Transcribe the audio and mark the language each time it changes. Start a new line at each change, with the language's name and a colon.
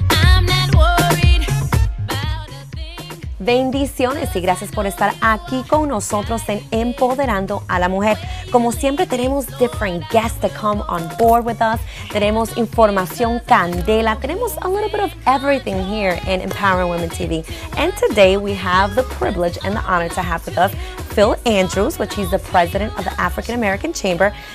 English: I'm not worried about a thing.
Spanish: Bendiciones y gracias por estar aquí con nosotros en Empoderando a la Mujer. Como siempre tenemos
English: different guests that come on board with us.
Spanish: Tenemos información candela. Tenemos
English: a little bit of everything here in Empowering Women TV. And today we have the privilege and the honor to have with us Phil Andrews, which he's the president of the African American Chamber.